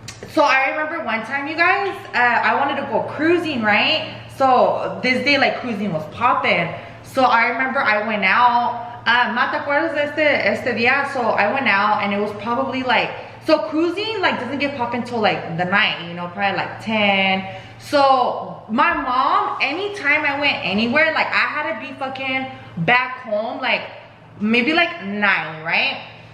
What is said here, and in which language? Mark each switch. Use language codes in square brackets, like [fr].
[en] So I remember one time, you guys, I wanted to go cruising, right? So this day, like, cruising was popping. So I remember I went out. [es] Ma, ¿te acuerdas de este día? [en] So I went out, and it was probably like, so cruising like doesn't get popping until like the night, you know, probably like 10. So my mom, anytime I went anywhere, like I had to be fucking back home, like maybe like 9, right?